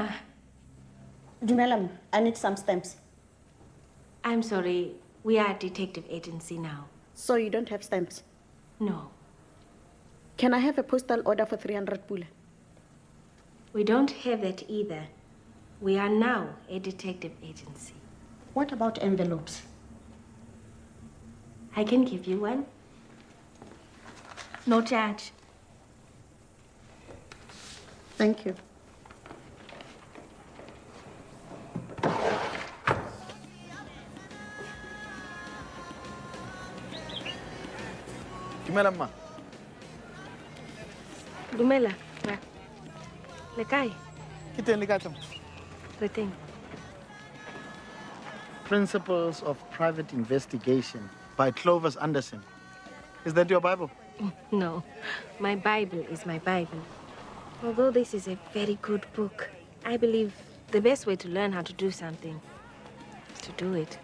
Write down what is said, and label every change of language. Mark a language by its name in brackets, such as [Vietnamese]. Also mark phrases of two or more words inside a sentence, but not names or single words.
[Tswana] Dumelam, [English] I need some stamps. I'm sorry. We are a detective agency now. So you don't have stamps? No. Can I have a postal order for 300 pula? We don't have that either. We are now a detective agency. What about envelopes? I can give you one. No charge. Thank you. [Tswana] Dumela mma. Dumela. Le kae? Ke teng le kae tla? Re teng. [English] Principles of Private Investigation by Clovis Anderson. Is that your Bible? No. My Bible is my Bible. Although this is a very good book, I believe the best way to learn how to do something is to do it.